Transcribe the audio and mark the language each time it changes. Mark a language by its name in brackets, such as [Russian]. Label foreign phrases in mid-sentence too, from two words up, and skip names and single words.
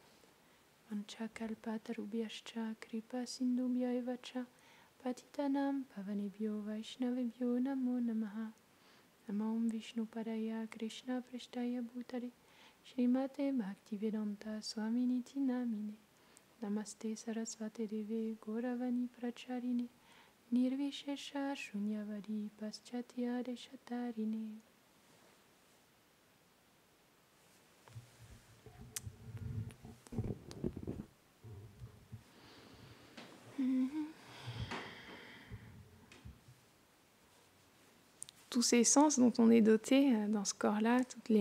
[Sanskrit] मञ्चकल्पतरुभ्यश्च कृपा सिन्धुभ्यएवच पतितानाम् पावनेभ्यो वैष्णवेभ्यो नमो नमः नमम् विष्णु पादाय कृष्ण प्रष्ठाय भूतले श्रीमते भक्तिवेदान्त स्वामिनिति नामिने नमस्ते सरस्वते देवे गौरवाणी प्रचारिणे निर्विशेष शून्यवादी पाश्चात्य देशतारिणे. [French] Tous ces sens dont on est doté dans ce corps-là, toutes les